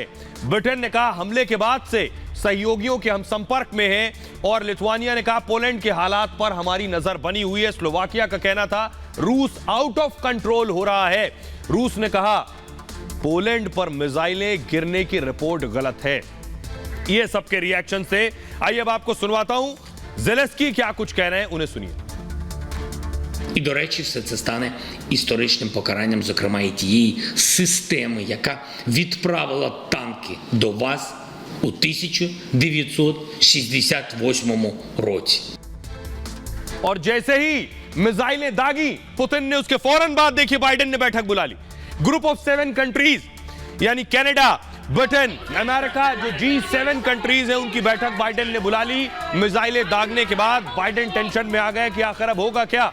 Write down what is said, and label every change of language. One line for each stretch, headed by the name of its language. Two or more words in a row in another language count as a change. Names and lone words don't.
Hindi: ब्रिटेन ने कहा हमले के बाद से सहयोगियों के हम संपर्क में हैं और लिथुआनिया ने कहा पोलैंड के हालात पर हमारी नजर बनी हुई है। स्लोवाकिया का कहना था रूस
English: out of control
Hindi: हो रहा है। रूस ने कहा पोलैंड पर मिसाइलें गिरने की रिपोर्ट गलत है। ये सबके रिएक्शन से आइए अब आपको सुनवाता हूं जेलेंस्की क्या कुछ कह रहे हैं, उन्हें सुनिए।
Ukrainian: І, до речі, все це стане історичним покаранням, зокрема, і тієї системи, яка відправила танки до вас у 1968 році.
Hindi: और जैसे ही मिसाइलें दागी पुतिन ने, उसके फौरन बाद देखिए बाइडेन ने बैठक बुला ली।
English: group of 7 countries
Hindi: यानी कनाडा, ब्रिटेन, अमेरिका, जो
English: G7 countries
Hindi: है उनकी बैठक बाइडेन ने बुला ली। मिसाइलें दागने के बाद बाइडेन टेंशन में आ गए कि आखिर अब होगा क्या।